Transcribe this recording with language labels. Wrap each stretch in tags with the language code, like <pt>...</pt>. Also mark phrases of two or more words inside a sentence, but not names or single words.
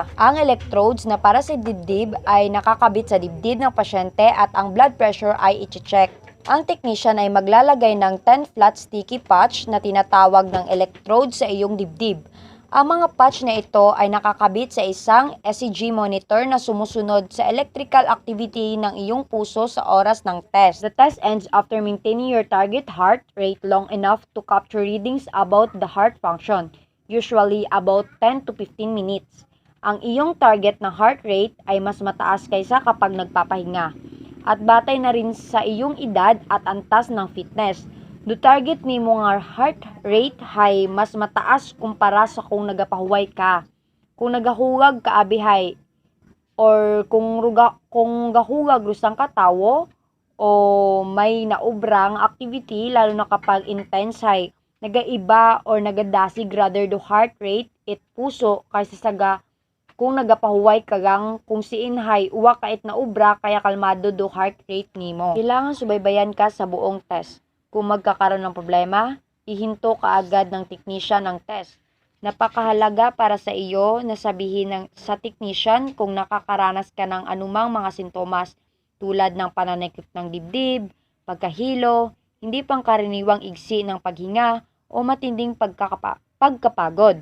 <tl>Ang electrodes na para sa dibdib ay nakakabit sa dibdib ng pasyente at ang</tl> <en>blood pressure</en> <tl>ay i-check. Ang technician ay maglalagay ng 10</tl> <en>flat sticky patch</en> <tl>na tinatawag ng electrode sa iyong dibdib. Ang mga patch na ito ay nakakabit sa isang</tl> <en>ECG monitor</en> <tl>na sumusunod sa</tl> <en>electrical activity</en> <tl>ng iyong puso sa oras ng test.</tl> <en>The test ends after maintaining your target heart rate long enough to capture readings about the heart function, usually about 10 to 15 minutes.</en> <tl>Ang iyong target na</tl> <en>heart rate</en> <tl>ay mas mataas kaysa kapag nagpapahinga. At batay na rin sa iyong edad at antas ng fitness.</tl> <bno>Do target nimo nga</bno> <en>heart rate</en> <bno>ay mas mataas kumpara sa kung nagapahuway ka. Kung nagahugag ka abihay or kung gahugag rusang ka tawo o may naubrang activity lalo na kapag intense hay nagaiba or nagadasig rather do</bno> <en>heart rate</en> <bno>it puso kaysa saga kung nagapahuway kagang kung siinhay uwa kait na ubra kaya kalmado do</bno> <en>heart rate</en> <bno>nimo.</bno> <tl>Kailangan subaybayan ka sa buong test. Kung magkakaroon ng problema, ihinto ka agad ng technician ng test. Napakahalaga para sa iyo na sabihin sa technician kung nakakaranas ka ng anumang mga sintomas tulad ng pananakit ng dibdib, pagkahilo, hindi pangkaraniwang igsi ng paghinga o matinding pagkapagod.</tl>